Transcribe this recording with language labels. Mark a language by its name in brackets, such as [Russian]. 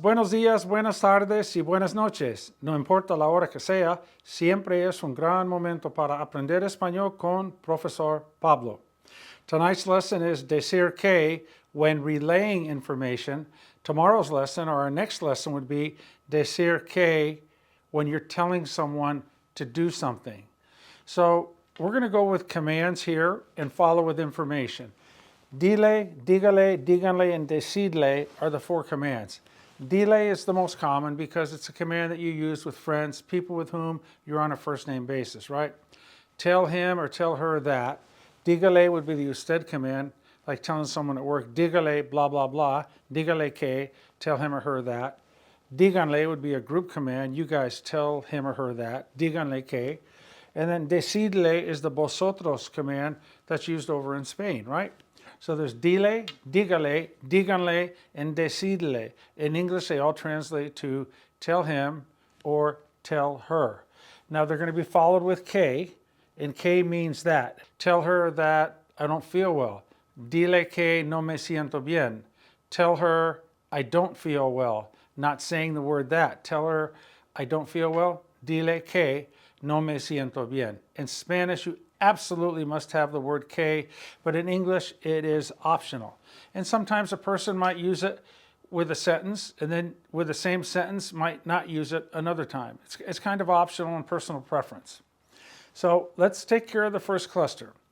[Spanish] Buenos días, buenas tardes y buenas noches. No importa la hora que sea, siempre es un gran momento para aprender español con Profesor Pablo. [English] Tonight's lesson is decir que when relaying information. Tomorrow's lesson or our next lesson would be decir que when you're telling someone to do something. So we're going to go with commands here and follow with information. Dile, dígale, díganle, and decidle are the four commands. Dile is the most common because it's a command that you use with friends, people with whom you're on a first name basis, right? Tell him or tell her that. Dígale would be the usted command, like telling someone at work, dígale blah, blah, blah. [Spanish] Dígale que, [English] tell him or her that. Díganle would be a group command. You guys tell him or her that. [Spanish] Díganle que. [English] And then decidle is the vosotros command that's used over in Spain, right? So there's dile, dígale, díganle, and decidle. In English, they all translate to tell him or tell her. Now they're going to be followed with que, and que means that. Tell her that I don't feel well. [Spanish] Dile que no me siento bien. [English] Tell her I don't feel well. Not saying the word that. Tell her I don't feel well. [Spanish] Dile que no me siento bien. [English] In Spanish, you absolutely must have the word que, but in English, it is optional. And sometimes a person might use it with a sentence, and then with the same sentence might not use it another time. It's kind of optional and personal preference. So let's take care of the first cluster.